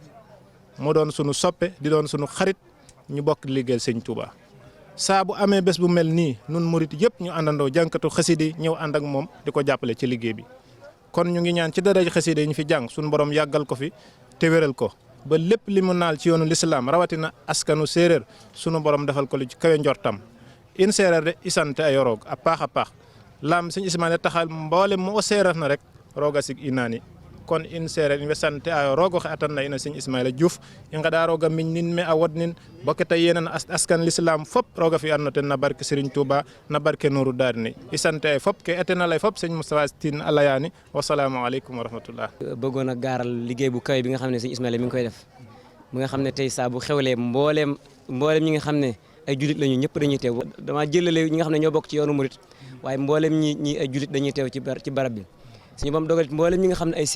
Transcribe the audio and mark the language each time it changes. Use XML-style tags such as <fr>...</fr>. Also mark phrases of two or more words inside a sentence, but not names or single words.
<wo>mu doon sunu soppe di doon sunu xarit ñu bokk liggéeyal sëñ Touba saa bu amee bés bu mel nii nun murit yëpp ñu àndandoo jànkatu xasida ñëw ànd ak moom di ko jàppale ci liggéey bi kon ñu ngi ñaan ci dara xasida yi ñu fi jàng suñu borom yàggal ko fi te wéral ko ba lépp li mu naal ci yoonu lislaam rawatina askanu séeréer sunu borom defal ko lu ci kawe njortam</wo> <srr>in séeréer de isante ay roog a paax laam sëñ Ismaïla taxal mboole mu o séeréer na rek rooga sig inaani kon in séeréer in way sante ayo roog oxe atan na ina sëñ Ismaïla Diouf i ngeɗa rooga miñ nin me a wod nin bo ke ta yéenan askan l'islam fop rooga fi'an no ten na barke Serigne Touba na barke Nourou Darni i sante ay fop ke etena lay fop sëñ Moustapha Tine a layaani</srr> <ar>والسلام عليكم و رحمة الله</ar> <wo>bëggoon a gaaral liggéey bu kawe bi nga xam ne sëñ Ismaïla mi ngi koy def mi nga xam ne tey saa bu xewlee mbooleem ñi nga xam ne ay julit lañu ñëpp dañuy teew dama jëlale ñi nga xam ne ñoo bokk ci yoonu murit waaye mbooleem ñi ay julit dañuy teew ci barab bi suñu bam dogal mboolem ñi nga xam ne ay</wo>